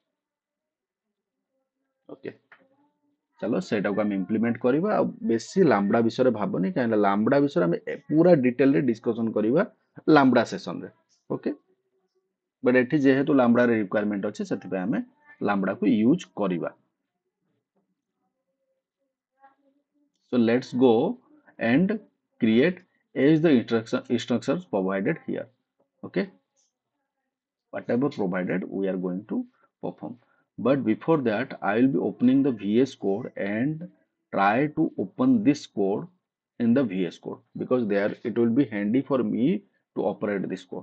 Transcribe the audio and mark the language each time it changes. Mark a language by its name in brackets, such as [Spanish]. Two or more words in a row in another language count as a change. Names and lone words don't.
[Odia] ଓକେ, ଚାଲ ସେଇଟାକୁ ଆମେ ଇମ୍ପ୍ଲିମେଣ୍ଟ କରିବା। ଆଉ ବେଶୀ ଲାମ୍ବଡା ବିଷୟରେ ଭାବନି, କାହିଁକିନା ଲାମ୍ବଡା ବିଷୟରେ ଆମେ ପୁରା ଡିଟେଲରେ ଡିସ୍କସନ କରିବା ଲାମ୍ବଡା ସେସନରେ। ଓକେ, ବଟ୍ ଏଠି ଯେହେତୁ ଲାମ୍ବଡାର ରିକ୍ୱାରମେଣ୍ଟ ଅଛି, ସେଥିପାଇଁ ଆମେ ଲାମ୍ବଡାକୁ ୟୁଜ୍ କରିବା। [English] So let's go and create as the instructions provided here. Okay, whatever provided we are going to perform. But before that, I will be opening the VS Code and try to open this code in the VS Code, because there it will be handy for me to operate this code.